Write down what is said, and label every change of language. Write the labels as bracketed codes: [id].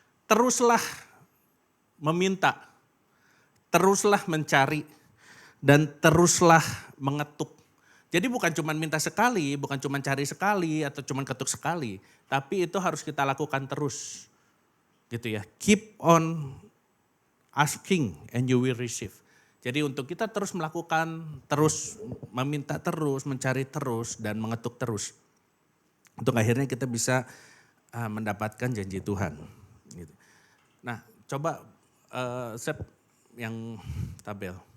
[id] Teruslah meminta, teruslah mencari dan teruslah mengetuk. Jadi bukan cuma minta sekali, bukan cuma cari sekali atau cuma ketuk sekali, tapi itu harus kita lakukan terus. Gitu ya. [en] Keep on asking and you will receive. [id] Jadi untuk kita terus melakukan, terus meminta terus, mencari terus dan mengetuk terus. Untuk akhirnya kita bisa mendapatkan janji Tuhan. Gitu. Nah, coba Sep yang tabel.